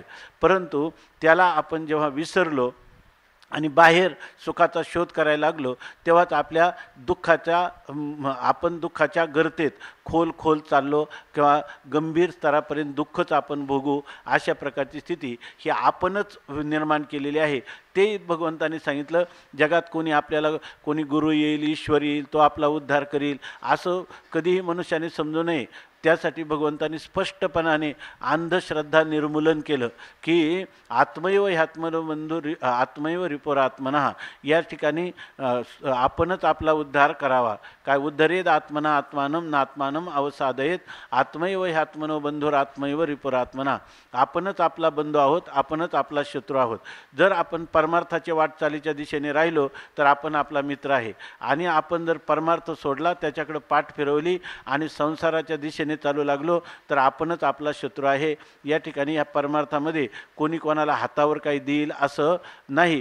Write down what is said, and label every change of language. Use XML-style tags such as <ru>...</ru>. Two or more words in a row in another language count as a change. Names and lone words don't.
<mr>परंतु त्याला आपण जेव्हा विसरलो आणि बाहेर सुखाचा शोध करायला लागलो तेव्हाच आपल्या आपण दुःखाच्या गर्तेत खोल चाललो किंवा गंभीर स्तरापर्यंत दुःखच आपण भोगू अशा प्रकारची स्थिती ही आपणच निर्माण केलेली आहे. ते भगवंतांनी सांगितलं, जगात कोणी गुरु येईल, ईश्वर येईल, तो आपला उद्धार करील असं कधीही मनुष्याने समजू नये. त्यासाठी भगवंतांनी स्पष्टपणाने अंधश्रद्धा निर्मूलन केलं की</mr> <sa>आत्मैव ह्यात्मनो बंधू आत्मैव रिपोरात्मनः,</sa> <mr>या ठिकाणी आपणच आपला उद्धार करावा.</mr> <sa>काय उद्धरेद आत्मना आत्मानम नात्मानम अवसादयेत आत्मैव ह्यात्मनो बंधुरात्मैव रिपोरात्मना.</sa> <mr>आपणच आपला बंधू आहोत, आपणच आपला शत्रू आहोत. जर आपण परमार्थाच्या वाटचालीच्या दिशेने राहिलो तर आपण आपला मित्र आहे, आणि आपण जर परमार्थ सोडला, त्याच्याकडे पाठ फिरवली आणि संसाराच्या दिशेने चालू लागलो तर आपणच आपला शत्रू आहे. या ठिकाणी या परमार्थामध्ये कोणी कोणाला हातावर काही देईल असं नाही.</mr>